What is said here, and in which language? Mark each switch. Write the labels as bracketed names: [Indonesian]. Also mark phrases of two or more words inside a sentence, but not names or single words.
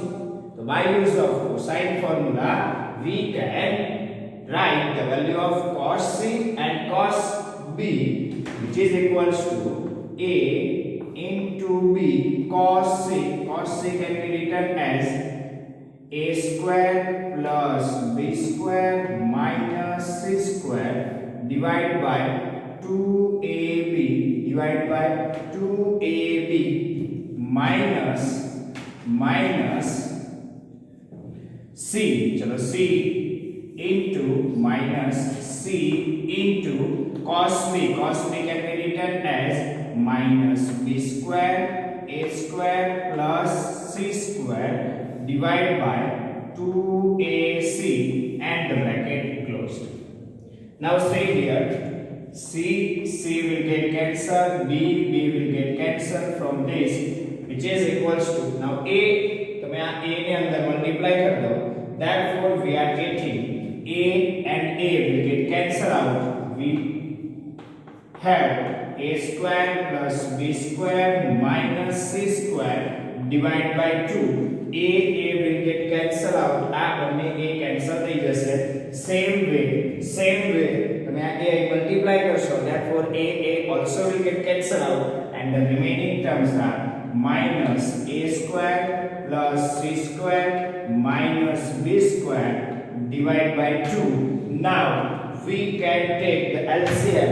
[English] So by use of cosine formula, we can write the value of cos c and cos b, which is equals to a into b cos c. Cos c can be written as a square plus b square minus c square divided by 2ab divided by 2ab minus c, चलो c into minus c into cos b. Cos b can be written as minus b square a square plus c square divided by 2ac and the bracket closed. Now say here c will get cancelled, b will get cancelled from this, which is equals to, now a [Gujarati] તમે આ a ને અંદર મલ્ટીપ્લાય કરી દો. [English] Therefore we are getting a and a will get cancelled out. We have a square plus b square minus c square divided by 2. A will get cancelled out. [Gujarati] આ બંને a cancel થઈ જશે. [English] Same way [Gujarati] તમે આ a multiply કરશો. [English] Therefore a also will get cancelled out and the remaining terms are minus a square plus c square minus b square divided by 2. Now we can take the LCM.